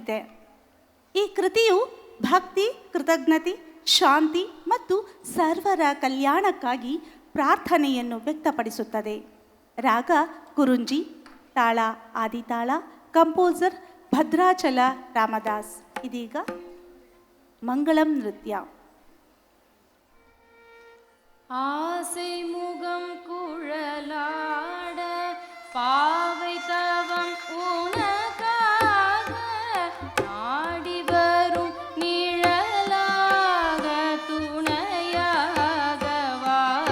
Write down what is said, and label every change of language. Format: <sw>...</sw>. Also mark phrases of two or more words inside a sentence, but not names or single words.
<kn>ಈ ಕೃತಿಯು ಭಕ್ತಿ, ಕೃತಜ್ಞತೆ ಶಾಂತಿ ಮತ್ತು ಸರ್ವರ ಕಲ್ಯಾಣಕ್ಕಾಗಿ ಪ್ರಾರ್ಥನೆಯನ್ನು ವ್ಯಕ್ತಪಡಿಸುತ್ತದೆ. ರಾಗ ಕುರುಂಜಿ, ತಾಳ ಆದಿತಾಳ, ಕಂಪೋಸರ್ ಭದ್ರಾಚಲ ರಾಮದಾಸ್. ಇದೀಗ ಮಂಗಳಂ ನೃತ್ಯ.</kn> <ta>ஆசை முகம் குழலாட பாவை தவம் உனக்காக நாடி வரும் நிழலாக துணையாக வா.</ta>